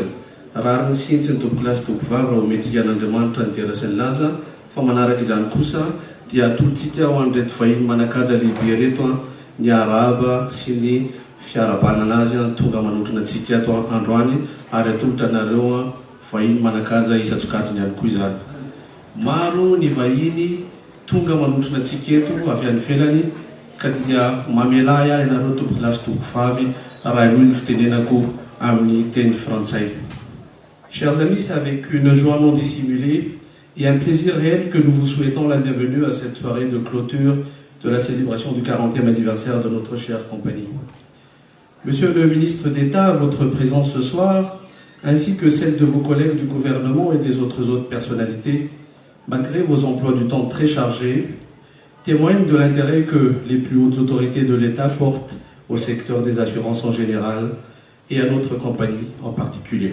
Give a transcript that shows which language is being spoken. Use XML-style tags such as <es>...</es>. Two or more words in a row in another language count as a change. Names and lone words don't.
<mg>Rary ny sintsy ny tompoko lahy sy tompoko vavy raha omentsika an'Andriamanitra ny tera sy ny laza, fa manaraka izany kosa dia atolotsika ho an'ireto vahiny manakaja lehibe reto ny araba sy ny fiarabanana azy tonga manotrona antsika ato androany ary atolotra anareo vahiny manakaja isa-tsokajiny ihany koa izany. Maro ny vahiny tonga manotrona antsika eto avy any ivelany ka dia mamelay ahy ianareo tompoko lahy sy tompoko vavy raha aloha ny fitenenako amin'ny teny frantsay.</mg> <fr>Chers amis, c'est avec une joie non dissimulée et un plaisir réel que nous vous souhaitons la bienvenue à cette soirée de clôture de la célébration du 40e anniversaire de notre chère compagnie. Monsieur le ministre d'État, votre présence ce soir, ainsi que celle de vos collègues du gouvernement et des autres personnalités, malgré vos emplois du temps très chargés, témoignent de l'intérêt que les plus hautes autorités de l'État portent au secteur des assurances en général et à notre compagnie en particulier.</fr>